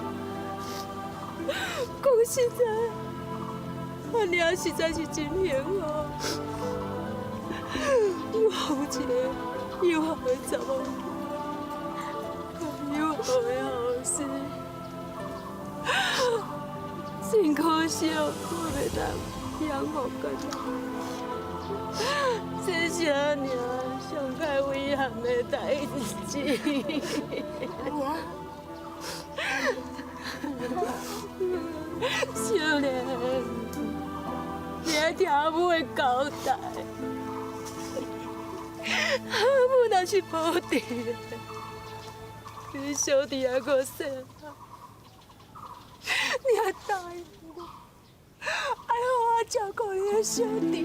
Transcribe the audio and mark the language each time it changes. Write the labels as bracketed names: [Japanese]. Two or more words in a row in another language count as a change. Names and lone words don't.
[Min Nan Chinese] 讲实在，阿娘实在是真幸福，有一个友好的查某囝，友好的后事。真可惜，我袂当养活个。这是阿娘上界遗憾的代志。阿娘，小莲，你爱听阿母的交代。阿母若是无伫，你小弟还阁细汉，你还答应我，爱好我照顾你的小弟。